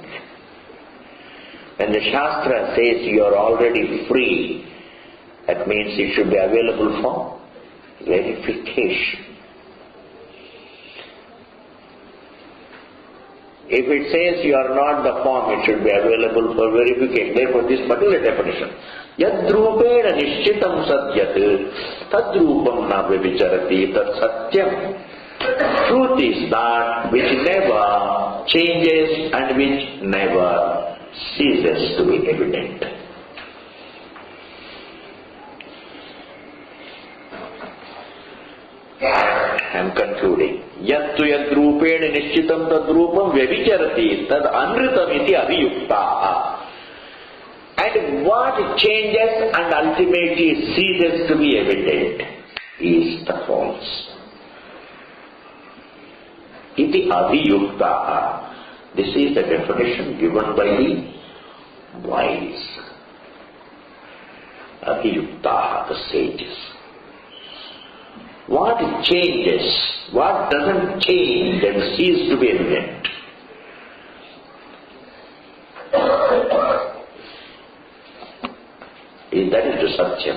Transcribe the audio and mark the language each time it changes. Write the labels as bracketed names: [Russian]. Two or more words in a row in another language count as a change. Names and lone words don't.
[English] When the Shastra says you are already free, that means it should be available for verification. If it says you are not the form, it should be available for verification. Therefore, this particular definition, [Sanskrit] yadrupena nishchitam satyat tadrupam na vibicharati tad satyam. [English] Truth is that which never changes and which never ceases to be evident. I am concluding. [Sanskrit] Yattu yadrupena nishchitam tadrupam vyabhicharati tad anritam iti aviyuktaha. [English] And what changes and ultimately ceases to be evident is the false. [Sanskrit] Iti aviyuktaha. [English] This is the definition given by the wise. Aviyuktaha, the sages. What changes, what doesn't change and cease to be evident? That is the Satyam.